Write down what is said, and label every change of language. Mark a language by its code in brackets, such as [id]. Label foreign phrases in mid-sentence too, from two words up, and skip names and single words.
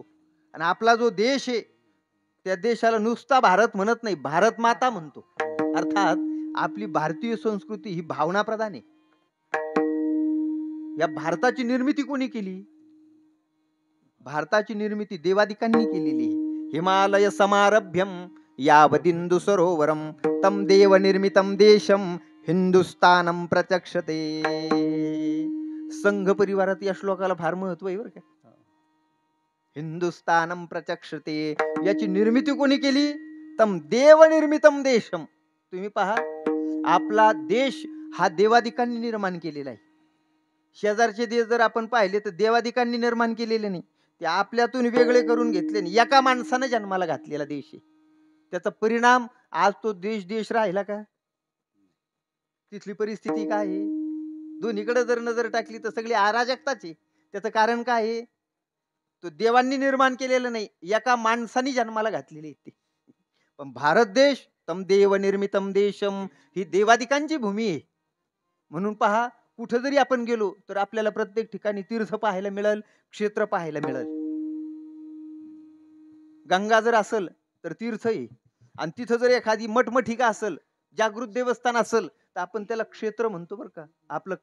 [mr] आणि आपला जो देश आहे त्या देशाला नुसता भारत म्हणत नाही भारत माता म्हणतो. अर्थात आपली भारतीय संस्कृती ही भावना प्रधान आहे. या भारताची निर्मिती कोणी केली भारताची निर्मिती देवादिकांनी केलेली आहे. [sa] हिमालय समारभ्यम यावदिंदु सरोवरम तम देव निर्मितम देशम हिंदुस्थानम प्रचक्षते. [mr] संघ परिवारात या श्लोकाला फार महत्व आहे बरं का. [sa] हिंदुस्थानम प्रचक्षते [mr] याची निर्मिती कोणी केली [sa] तम देव निर्मितम देशम. [mr] तुम्ही पहा आपला देश हा देवादिकांनी निर्माण केलेला आहे. शेजारचे देश जर आपण पाहिले तर देवादिकांनी निर्माण केलेले नाही ते आपल्यातून वेगळे करून घेतले नाही. एका माणसानं जन्माला घातलेला देश आहे. त्याचा परिणाम आज तो देश देश राहिला का तिथली परिस्थिती काय आहे. दोन्हीकडे जर नजर टाकली तर सगळी अराजकताच आहे. त्याचं कारण काय आहे तो देवांनी निर्माण केलेलं नाही एका माणसाने जन्माला घातलेली आहे. पण भारत देश [sa] तम देव निर्मितम देशम [mr] ही देवादिकांची भूमी आहे. म्हणून पहा कुठं जरी आपण गेलो तर आपल्याला प्रत्येक ठिकाणी तीर्थ पाहायला मिळेल क्षेत्र पाहायला मिळेल. गंगा जर असेल तर तीर्थ आहे आणि तिथं जर एखादी मठमठिका असेल जागृत देवस्थान असेल तर आपण त्याला क्षेत्र म्हणतो बरं का.